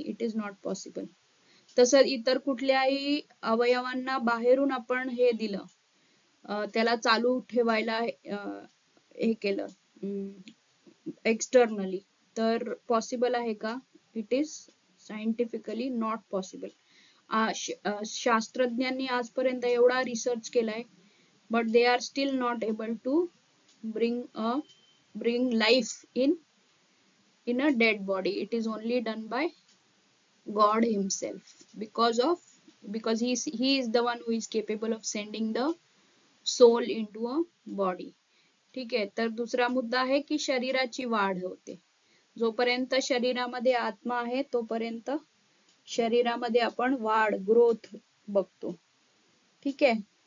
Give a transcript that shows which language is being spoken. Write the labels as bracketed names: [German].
[English] It is not possible. [Marathi] तसं इतर कुठल्याही अवयवांना बाहेरून आपण हे दिलं, त्याला चालू ठेवायला हे केलं एक्सटर्नली, तर पॉसिबल आहे का, [English] It is scientifically not possible. [Marathi] शास्त्रज्ञांनी आजपर्यंत एवढा रिसर्च केलाय, [English] But they are still not able to bring life in a dead body. It is only done by God himself, because he is the one who is capable of sending the soul into a body. [Marathi] ठीक आहे. तर दुसरा मुद्दा आहे की शरीराची वाढ होते. जोपर्यंत शरीरामध्ये आत्मा आहे तोपर्यंत शरीरामध्ये आपण वाढ, ग्रोथ बघतो. ठीक आहे.